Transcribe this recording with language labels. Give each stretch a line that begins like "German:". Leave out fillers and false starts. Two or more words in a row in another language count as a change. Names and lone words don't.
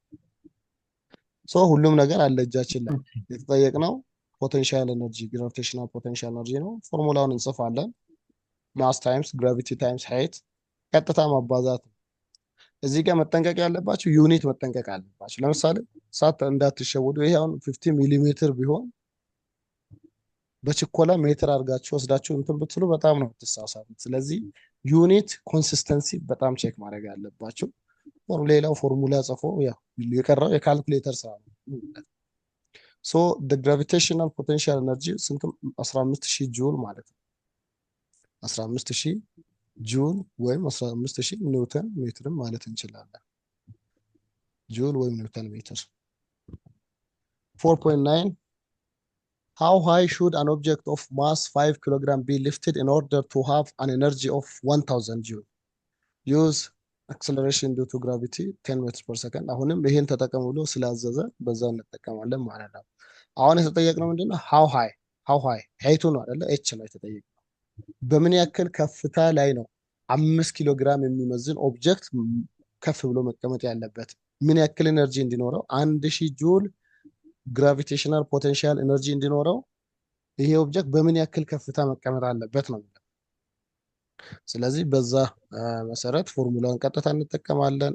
Amharic: ሁሉም ነገር አለ እጃችን ላይ። የተጠየቅነው
English: potential energy gravitational potential energy
Amharic: ነው። ፎርሙላውን እንጽፋለን።
English: mass times gravity times height
Amharic: ቀጥታ ማባዛት ነው። እዚህ ጋር መጠንቀቅ ያለባችሁ ዩኒት መጠንቀቅ አለባችሁ። ለምሳሌ ሳት እንዳትሸወዱ። ይሄ አሁን 50 ሚሊ ሜትር ቢሆን በችኮላ ሜትር አድርጋችሁ ወስዳችሁ እንትን ብትሉ በጣም ነው የምትሳሳቱት። ስለዚህ
English: unit consistency
Amharic: በጣም ቼክ ማድረግ ያለባችሁ። ሌላው ፎርሙላ ጽፎ የቀረው የካልኩሌተር ስራ ነው።
English: the gravitational potential energy
Amharic: ስንት 15000 ጁል ማለት ነው። 15000 ጁል ወይም 15000
English: newton meter
Amharic: ማለት እንችላለን። ጁል ወይም
English: newton meter። 4.9 How high should an object of mass 5 kg be lifted in order to have an energy of 1000 joule? Use acceleration due to gravity 10 meters per second.
Amharic: አሁንም ይሄን ተጠቀሙ ብሎ ስላዘዘ በዛ እንጠቀማለን ማለት ነው። አሁን የተጠየቅነው ምንድነው?
English: how high height
Amharic: ነው አይደለ? h ነው የተጠየቅነው። በምን ያክል ከፍታ ላይ ነው 5 ኪሎ ግራም የሚመዝን ኦብጀክት ከፍ ብሎ መቀመጥ ያለበት? ምን ያክል ኤነርጂ እንዲኖረው 1000 ጁል ግራቪቴሽናል ፖቴንሻል ኤነርጂ እንዲኖረው ይሄ ኦብጀክት በምን ያክል ከፍታ መቀመጥ አለበት ነው። ስለዚህ በዛ መሰረት ፎርሙላውን ቀጥታ እንጠቀማለን።